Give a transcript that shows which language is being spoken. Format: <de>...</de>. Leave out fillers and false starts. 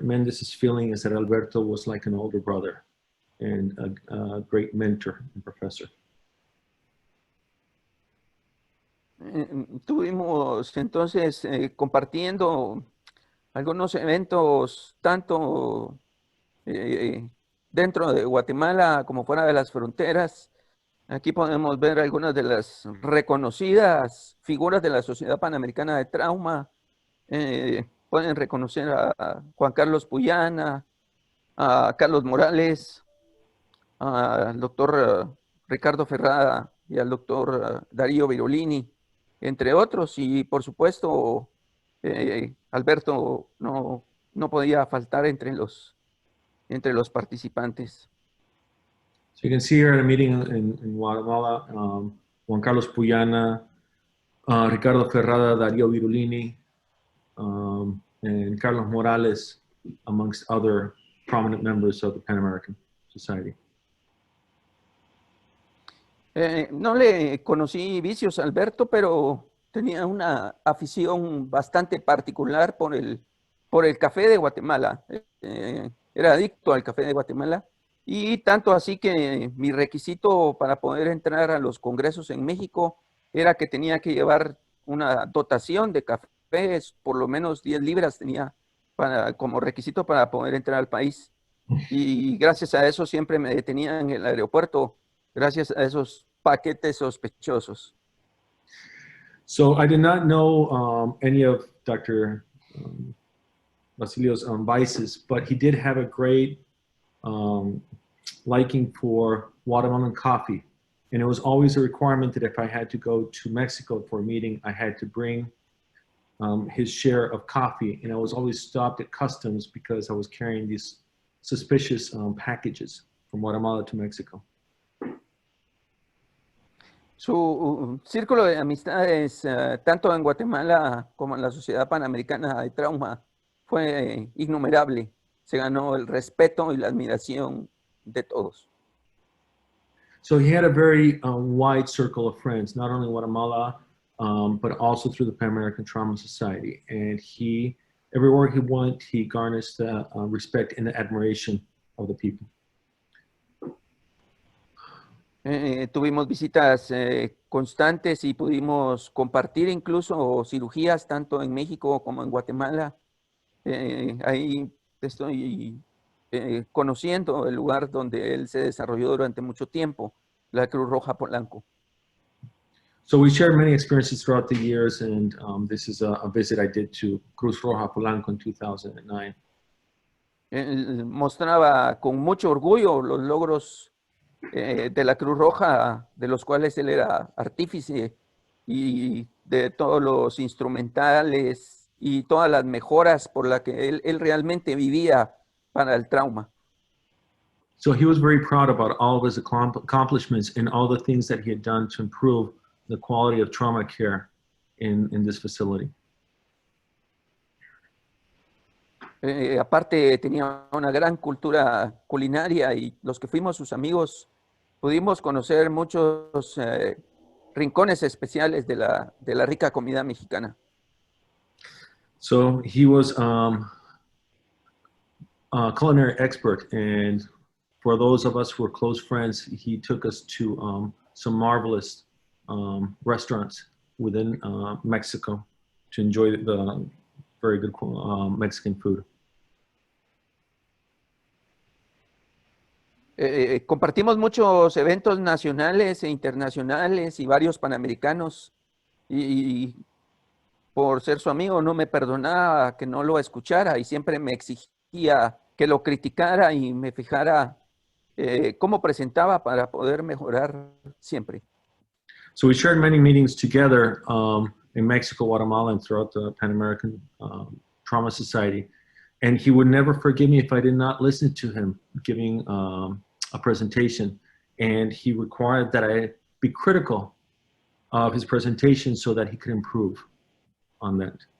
<en>Mendez's feeling is that Alberto was like an older brother and a great mentor and professor.</en> <es>Tuvimos entonces compartiendo algunos eventos tanto dentro de Guatemala como fuera de las fronteras. Aquí podemos ver algunas de las reconocidas figuras de la Sociedad Panamericana de Trauma. Pueden reconocer a Juan Carlos Puyana, a Carlos Morales, al doctor Ricardo Ferrada y al doctor Darío Virolini, entre otros, y por supuesto Alberto no podía faltar entre los participantes.</es> <en>So you can see here at a meeting in Guatemala, Juan Carlos Puyana, Ricardo Ferrada, Darío Virulini, and Carlos Morales, amongst other prominent members of the Pan-American Society.</en> <es>No le conocí vicios a Alberto, pero tenía una afición bastante particular por el café de Guatemala. Era adicto al café de Guatemala, y tanto así que mi requisito para poder entrar a los congresos en México era que tenía que llevar una dotación de cafés, por lo menos 10 libras tenía como requisito para poder entrar al país. Y gracias a eso siempre me detenían en el aeropuerto, gracias a esos paquetes sospechosos.</es> <en>So I did not know any of Dr. Basilio's vices, but he did have a great liking for Guatemalan coffee. And it was always a requirement that if I had to go to Mexico for a meeting, I had to bring his share of coffee. And I was always stopped at customs because I was carrying these suspicious packages from Guatemala to Mexico.</en> <es>Su círculo de amistades, tanto en Guatemala como en la Sociedad Panamericana de Trauma, fue innumerable. Se ganó el respeto y la admiración de todos.</es> <en>So he had a very wide circle of friends, not only in Guatemala, but also through the Pan-American Trauma Society. And everywhere he went, he garnered the respect and the admiration of the people.</en> <es>Tuvimos visitas constantes y pudimos compartir incluso cirugías tanto en México como en Guatemala. Ahí estoy conociendo el lugar donde él se desarrolló durante mucho tiempo, la Cruz Roja Polanco.</es> <en>So we shared many experiences throughout the years, and this is a visit I did to Cruz Roja Polanco in 2009.</en> <es>Él mostraba con mucho orgullo los logros de la Cruz Roja, de los cuales él era artífice, y de todos los instrumentales y todas las mejoras por las que él realmente vivía para el trauma.</es> <en>So he was very proud about all of his accomplishments and all the things that he had done to improve the quality of trauma care in this facility.</en> <es>Aparte tenía una gran cultura culinaria, y los que fuimos sus amigos pudimos conocer muchos rincones especiales de la rica comida mexicana.</es> <en>So he was a culinary expert, and for those of us who were close friends, he took us to some marvelous restaurants within Mexico to enjoy the very good Mexican food.</en> <es>Compartimos muchos eventos nacionales e internacionales y varios panamericanos, y por ser su amigo, no me perdonaba que no lo escuchara y siempre me exigía que lo criticara y me fijara cómo presentaba para poder mejorar siempre.</es> <en>So we shared many meetings together in Mexico, Guatemala, and throughout the Panamerican Trauma Society. And he would never forgive me if I did not listen to him giving a presentation. And he required that I be critical of his presentation so that he could improve on that.</en>